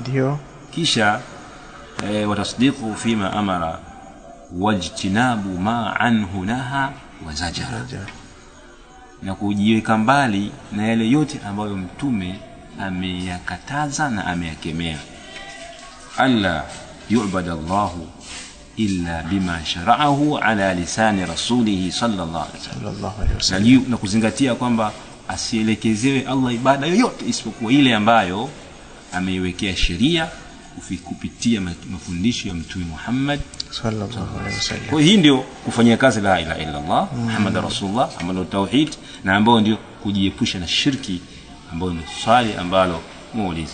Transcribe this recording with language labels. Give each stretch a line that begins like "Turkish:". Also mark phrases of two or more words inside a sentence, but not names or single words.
Swahili: Ndio. Kisha
Arabic: وتصديقه فيما أمر واجتناب ما عنه نهى وزجر,
Swahili: na kujiweka mbali na yale yote ambayo mtume ameyakataza na ameyakemea.
Arabic: ألا يعبد الله إلا بما شرعه على لسان رسوله صلى الله عليه وسلم,
Swahili: na kuzingatia kwamba asielekezewe Allah ibada yoyote isipokuwa ile ambayo ameiwekea sheria kupitia mafundisho ya Mtume Muhammad
Arabic: صلى الله عليه وسلم.
Swahili: Kwa hii ndio kufanyia kazi
Arabic: لا إله إلا الله محمد رسول الله,
Swahili: ambalo tauhid, na ambao ndio kujiepusha na shirki, ambao ni swali ambalo muulize.